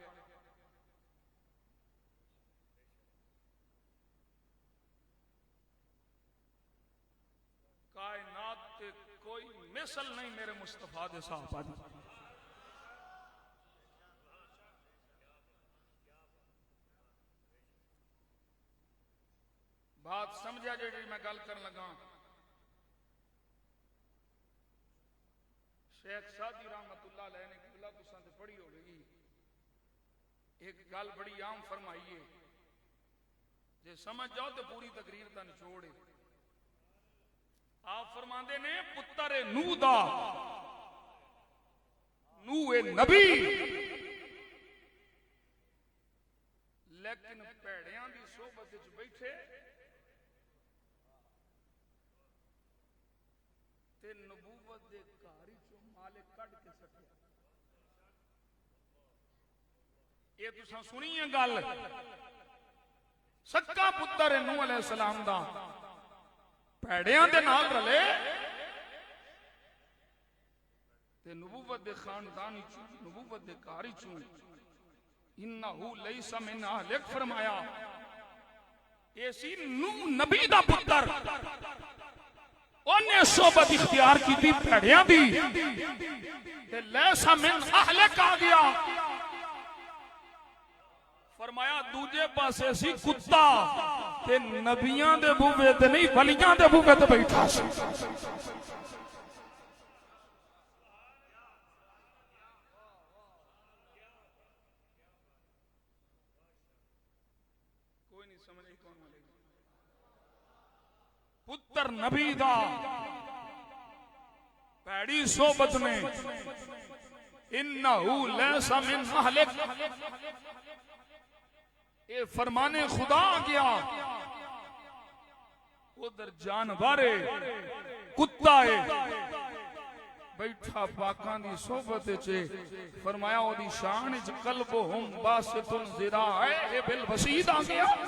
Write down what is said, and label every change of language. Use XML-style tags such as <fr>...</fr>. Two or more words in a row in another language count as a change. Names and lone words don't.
<pa>کائنات تے کوئی مثل نہیں میرے مصطفیٰ دے صحابہ دی. بات سمجھا جی میں گل کر لگا. شیخ سعدی</pa> <ar>رحمة الله عليه</ar> <pa>نے قبلہ تساں تے پڑھی ہوگی، اک گل بڑی عام فرمائی ہے، جے سمجھ جاؤ تو پوری تقریر کا نچوڑ ہے. آپ فرماتے نے پتر نوح دا، نوح اے نبی، لیکن بھیڑیاں دی صحبت وچ بیٹھے تے نبوت دے گھر چوں مالک کڈھ کے سٹیا. یہ تساں سنی ہے گل? سکا پتر نوح علیہ السلام دا بھیڑیاں دے نال رلے تے نبوت دے خاندان چوں، نبوت دے گھر چوں</pa> <ar>إنه ليس من أهلك</ar> <pa>فرمایا. یہ سی نوح نبی دا پتر، انہیں صحبت اختیار کی تھی بھیڑیاں دی، تے</pa> <ar>ليس من أهلك</ar> <pa>آ گیا. فرمایا دوجے پاسے سی کتا، تے نبیاں دے بوہے تے نہیں ولیاں دے بوہے تے بیٹھا سی. کوئی نہیں سمجھ آئی کون والے پتر نبی دا بھیڑی صحبت میں</pa> <ar>إنه ليس من أهلك,</ar> <pa>یہ فرمانِ خدا آ گیا. ادھر جانور کتا ہے بیٹھا پاکاں دی صحبت چ. فرمایا اودی شان چ</pa> <ar>كلبهم باسط ذراعيه بالوصيد</ar> <pa>آ گیا.</pa>